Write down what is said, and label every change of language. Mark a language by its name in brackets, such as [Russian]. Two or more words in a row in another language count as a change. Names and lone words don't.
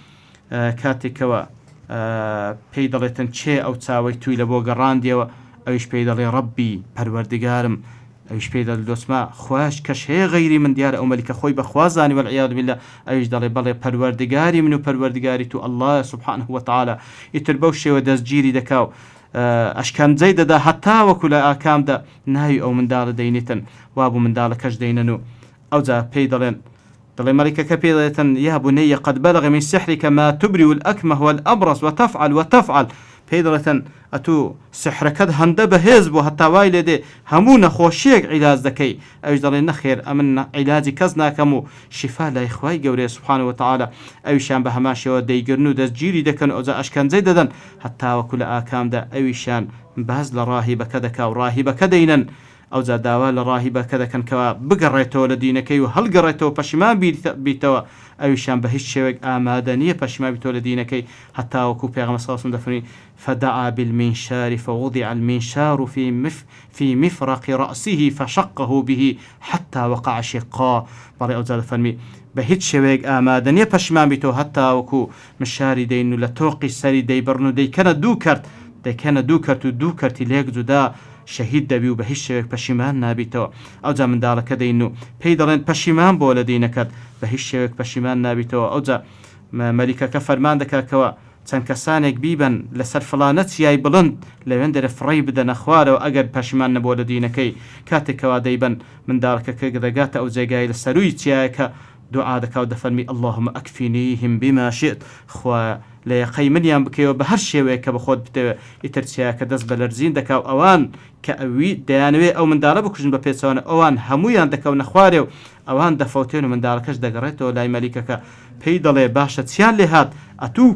[Central Kurdish] کاتێکەوە پێی دەڵێتن چێ ئەو چاوەی توی لە بۆ گەڕاندیەوە ئەویش پێی دەڵێ ڕەبی پەروەردگارم ئەویش پێی دەڵێ دۆسما خوش کەش هەیە غەیری من دیارە ئەو مەلیکە خۆی بەخوازانی [Arabic] وەالعیاذ بالله [Central Kurdish] ئەویش دەڵێ بەڵێ پەروەردگاری من و پەروەردگاری تو [Arabic] الله سبحانه وتعالى [Central Kurdish] ئیتر بەو شێوە دەستگیری دەکاو ئەشکەنجەی دەدا هەتا وەکو لە ئاکامدا ناوی ئەو منداڵە دەینێتن وابوو منداڵەکەش دەینەن و ئەوجا پێی دەڵێن دەڵێ مەلیکەکە پێی دەڵێتن [Arabic] یا بني قد بلغ من سحرك ما تبرئ الأكمه والأبرص وتفعل [Central Kurdish] پێی دەڵێتن ئەتوو سحرەکەت هەندە بەهێز بوو هەتا وای لێ دێ هەموو نەخۆشیەک عیلاج دەکەی ئەوش دەڵێ نەخێر ئەمن عیلاجی کەس ناکەم و شیفا لای خوای گەورەیە [Arabic] سوبحانه وتعالى [Central Kurdish] ئەویشان بە هەماشەوە دەیگرن و دەستگیری دەکەن ئەوجا ئەشکەنجەی دەدەن هەتا وەکو لە ئاکامدا ئەویشان باز لە ڕاهیبەکە دەکا و ڕاهیبەکە دەینەن ئەو جا داوا لە ڕاهیبەکە دەکەنکەوە بگەڕێتەوە لە دینەکەی و هەڵگەڕێتەوە پەشیمان بیتەوە ئەویشان بە هیچ شێوێک ئامادە نییە پەشیمان بیتەوە لە دینەکەی هەتاوەکو پێغەمبەر [Arabic] صلی الله علیه و سلم [Central Kurdish] دەفەرمێ [Arabic] فدعا بالمنشار فوضع المنشار في مفرق رأسه فشقه به حتى وقع شقا [Central Kurdish] بەڵێ ئەو جا دەفەرمێ بە هیچ شێوەیەک ئامادە نییە پەشیمان بیتەوە هەتاوەکو مشاری دەین و لە تۆقی سەری دەیبڕن و دەیکەنە دوو کەرت و دوو کەرتی لێک جودا شەهید دەبی و بە هیچ شێوەیەک پەشیمان نابیتەوە ئەو جا منداڵەکە دەین و پێی دەڵێن پەشیمان بۆ لە دینەکەت بە هیچ شێوەیەک پەشیمان نابیتەوە ئەو جا مەلیکەکە فەرمان دەکاتەوە چەند کەسانێک بیبن لەسەر فڵانە چیای بڵند لەوێن دەرە فڕی بدەنە خوارەوە ئەگەر پەشیمان نەبووە لە دینەکەی کاتێکەوە دەیبن منداڵەکە دەگاتە ئەو جێگای لە سەروی چیایەکە دوعا دەکا و دەفەرمی [Arabic] اللهم ئەکفینیهم بما شئت [Central Kurdish] خوا لە یەقەی منیان بکەوە بە هەر شێوەیە کە بەخۆت بتەوە ئیتر چیایەکە دەست بە لەرزین دەکا و ئەوان کە ئەوی دەیانوێت ئەو منداڵە بکوژن بە پێچەوانە ئەوان هەمویان دەکەونە خوارێ و ئەوان دەفەوتێن و منداڵەکەش دەگەڕێتەوە لای مەلیکەکە پێی دەڵێ باشە چیان لێ هات ئەتوو